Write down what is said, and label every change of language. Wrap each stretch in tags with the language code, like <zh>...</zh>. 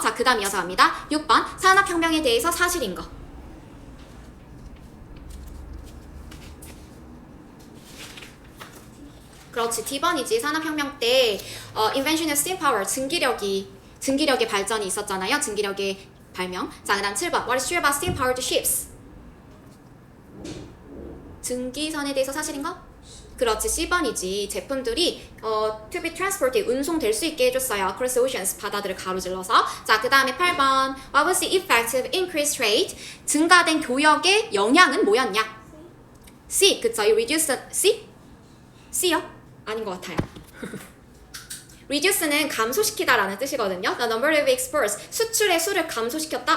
<ko>자, 그 다음 이어서 갑니다. 6번, 산업혁명에 대해서 사실인 거. 그렇지. D번이지. 산업혁명 때</ko> <en>invention of steam power,</en> <ko>증기력의 발전이 있었잖아요. 증기력의 발명. 자, 그 다음 7번,</ko> <en>what is true about steam powered ships?</en> <ko>증기선에 대해서 사실인 거? 그렇지. C번이지. 제품들이</ko> <en>to be transported,</en> <ko>운송될 수 있게 해줬어요.</ko> <en>across oceans,</en> <ko>바다들을 가로질러서. 자, 그 다음에 8번.</ko> <en>What was the effect of increased trade?</en> <ko>증가된 교역의 영향은 뭐였냐? C. 그쵸.</ko> <en>You reduced the...</en> <ko>C? C요? 아닌 것 같아요. reduce는 감소시키다라는 뜻이거든요.</ko> <en>The number of exports,</en> <ko>수출의 수를 감소시켰다?</ko>